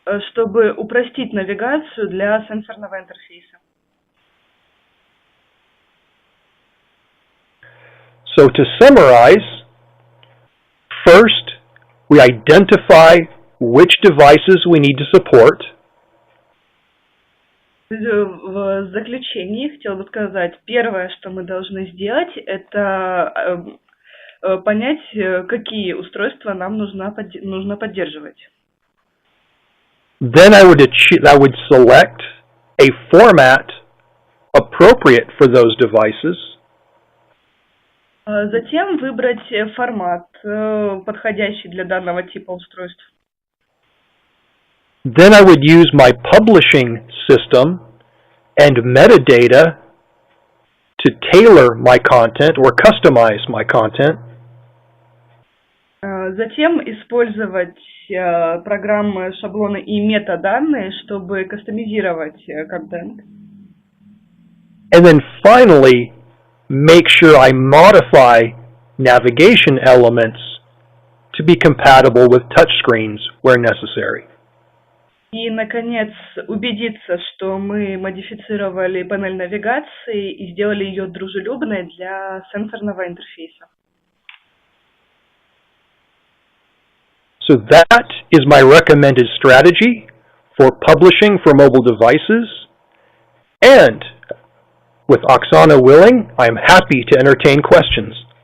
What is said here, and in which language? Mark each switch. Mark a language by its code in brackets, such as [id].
[ru] Чтобы упростить навигацию для сенсорного интерфейса. [en] So to summarize, first, we identify which devices we need to support. [ru] В заключении хотела бы сказать, первое, что мы должны сделать, это понять, какие устройства нам нужно поддерживать. [en] Then I would select a format appropriate for those devices. [ru] Затем выбрать формат, подходящий для данного типа устройств. [en] Then I would use my publishing system and metadata to tailor my content or customize my content. [ru] Затем использовать программы, шаблоны и метаданные, чтобы кастомизировать контент. [en] And then finally, make sure I modify navigation elements to be compatible with touchscreens where necessary. [ru] И, наконец, убедиться, что мы модифицировали панель навигации и сделали ее дружелюбной для сенсорного интерфейса. [en] So that is my recommended strategy for publishing for mobile devices. And with Oksana willing, I am happy to entertain questions.